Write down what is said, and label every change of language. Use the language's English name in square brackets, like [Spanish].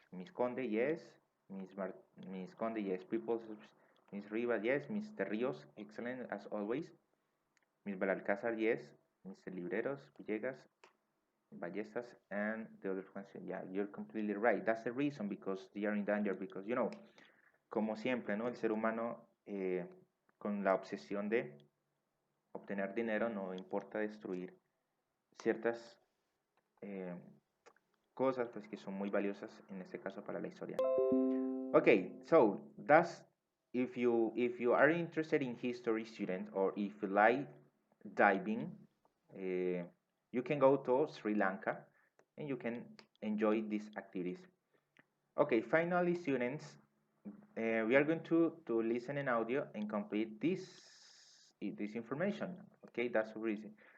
[English] Miss Conde, yes. Miss Conde, yes. Miss Rivas, yes. Mr. Rios, excellent as always. Miss Belalcázar, yes. Mr. Libreros, Villegas, Ballestas, and the other ones. Yeah, you're completely right. That's the reason, because they are in danger. Because [Spanish] como siempre, ¿no? El ser humano, con la obsesión de obtener dinero, no importa destruir ciertas eh, cosas, pues, que son muy valiosas en este caso para la historia. [English] Okay, so that's, if you are interested in history, student, or if you like diving, you can go to Sri Lanka and you can enjoy these activities. Okay, finally, students, we are going to listen in audio and complete this information. Okay, that's the reason.